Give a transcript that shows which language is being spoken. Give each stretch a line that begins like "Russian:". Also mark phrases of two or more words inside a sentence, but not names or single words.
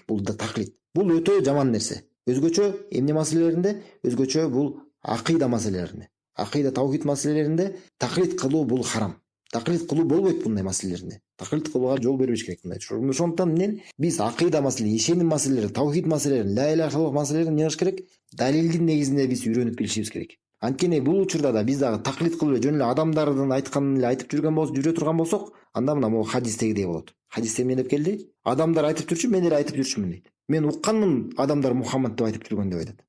Kyrgyz: Бул да таклид. Бул өтө жаман нерсе. Өзгөчө эмне маселелеринде? Өзгөчө бул акыйда маселелеринде. Акыйда таухид маселелеринде таклид кылуу бул харам. Таклит кылуу болбойт мындай маселелерде. Таклит кылууга жол бербеш керек мындай. Ошондуктан менен биз акыйда маселе, ишеним маселелери, тавхид маселелерин,
Arabic: لا إله إلا الله
Kyrgyz: маселелерин эмне кылыш керек? Далилдин негизинде биз үйрөнүп билишибиз керек. Анткени бул учурда да биз дагы таклит кылып эле жөн эле адамдардын айтканын эле айтып жүрө турган болсок, анда мына могу хадистегидей болот. Хадисте эмне деп келди? Адамдар айтып жүрчү, мен эле айтып жүрчүмүн дейт. Мен укканмын, адамдар Мухаммад деп айтып жүргөн деп айтат.